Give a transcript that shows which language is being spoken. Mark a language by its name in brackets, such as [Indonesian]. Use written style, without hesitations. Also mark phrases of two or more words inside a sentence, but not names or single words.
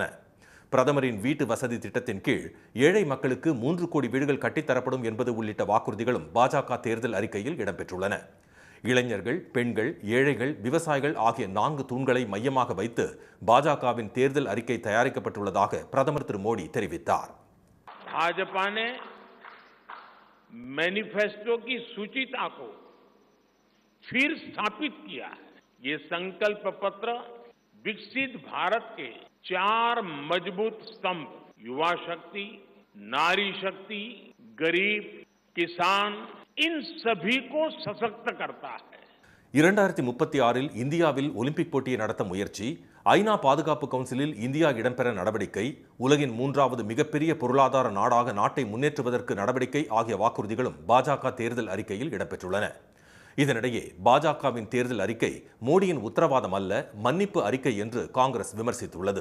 [Tamil] பிரதமரின் வீட்டு வசதி திட்டத்தின் கீழ் ஏழை மக்களுக்கு 3 கோடி வீடுகள் கட்டித்தரப்படும் என்பது உள்ளிட்ட வாக்குறுதிகளும் பாஜக தேர்தல் அறிக்கையில் இடம்பெற்றுள்ளன. இளைஞர்கள், பெண்கள், ஏழைகள், விவசாயிகள் ஆகிய 4 தூண்களை மையமாக வைத்து பாஜகவின் தேர்தல் அறிக்கை தயாரிக்கப்பட்டுள்ளதாக பிரதமர் திரு மோடி தெரிவித்தார். [Hindi] भाजपा ने मैनिफेस्टो की सूचिता को फिर स्थापित किया है. ये संकल्प पत्र विकसित भारत के 4 मजबूत स्तंभ युवा शक्ति, नारी शक्ति, गरीब, किसान, इन सभी को सशक्त करता है. [Tamil] 2036 இந்தியாவில் ஒலிம்பிக் போட்டியை நடத்த முயற்சி, ஐநா பாதுகாப்பு கவுன்சிலில் இந்தியா இடம்பெற நடவடிக்கை, உலகின் 3வது மிகப்பெரிய பொருளாதார நாடாக நாட்டை முன்னேற்றுவதற்கு நடவடிக்கை ஆகிய வாக்குறுதிகளும் பாஜக தேர்தல் அறிக்கையில் இடம்பெற்றுள்ளன. இதனிடையே பாஜகவின் தேர்தல் அறிக்கை மோடியின் உத்தரவாதம் அல்ல, மன்னிப்பு அறிக்கை என்று காங்கிரஸ் விமர்சித்துள்ளது.